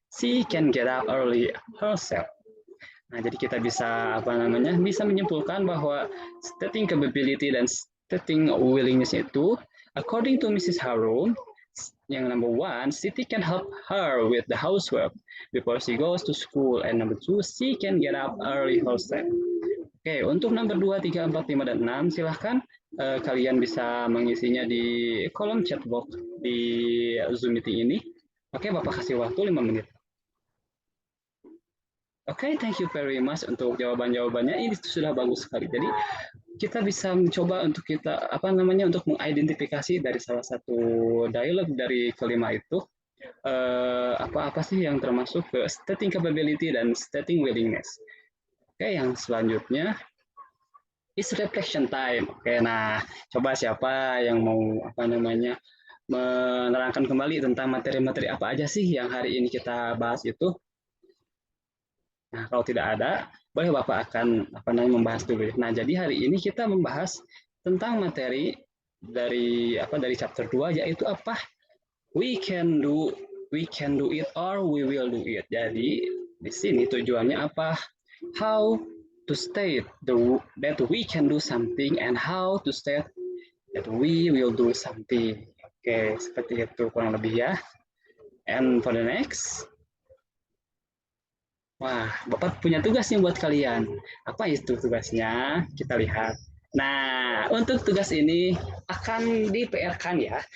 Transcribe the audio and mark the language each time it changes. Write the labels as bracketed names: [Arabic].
[English] She can get up early herself. [Indonesian] Nah, jadi kita bisa bisa menyimpulkan bahwa stating capability dan stating willingness itu, [English] according to Mrs. Harum, yang number one, Siti can help her with the housework before she goes to school, and number two, she can get up early herself. [Indonesian] Oke, untuk nomor 2, 3, 4, 5, dan 6, silahkan kalian bisa mengisinya di kolom chat box di Zoom meeting ini. Oke, Bapak kasih waktu 5 menit. Oke, [English] thank you very much [Indonesian] untuk jawaban-jawabannya. Ini sudah bagus sekali. Jadi kita bisa mencoba untuk untuk mengidentifikasi dari salah satu dialog dari kelima itu apa sih yang termasuk ke stating capability dan stating willingness. Oke, yang selanjutnya [English] is reflection time. [Indonesian] Oke, nah coba siapa yang mau menerangkan kembali tentang materi-materi apa aja sih yang hari ini kita bahas itu. Nah, kalau tidak ada, boleh Bapak akan membahas dulu. Nah, jadi hari ini kita membahas tentang materi dari chapter 2 yaitu apa? [English] We can do it or we will do it. [Indonesian] Jadi di sini tujuannya apa? [English] How to state that we can do something and how to state that we will do something. [Indonesian] Oke, seperti itu kurang lebih ya. [English] And for the next, [Indonesian] wah, Bapak punya tugas nih buat kalian. Apa itu tugasnya? Kita lihat. Nah, untuk tugas ini akan di-PR-kan ya.